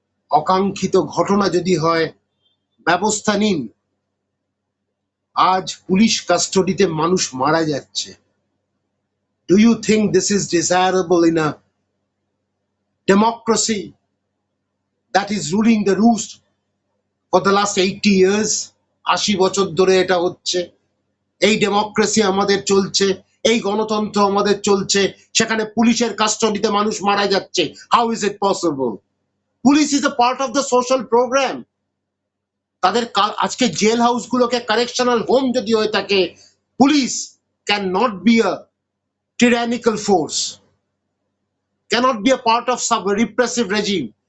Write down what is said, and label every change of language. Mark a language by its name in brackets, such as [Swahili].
[Bangla] অকাঙ্ক্ষিত ঘটনা যদি হয়, ব্যবস্থা নিন। আজ পুলিশ কাস্টডিতে মানুষ মারা যাচ্ছে। [English] Do you think this is desirable in a democracy? that is ruling the roost for the last 80 years. [Bangla] 80 বছর ধরে এটা হচ্ছে। এই ডেমোক্রেসি আমাদের চলছে, এই গণতন্ত্র আমাদের চলছে, সেখানে পুলিশের কাস্টডিতে মানুষ মারা যাচ্ছে। [English] How is it possible? Police is a part of the social program. [Bangla] তাদের আজকে জেল হাউস গুলোকে কারেকশনাল হোম যদি হয়ে থাকে, [English] Police can not be a tyrannical force, cannot be a part of some repressive regime.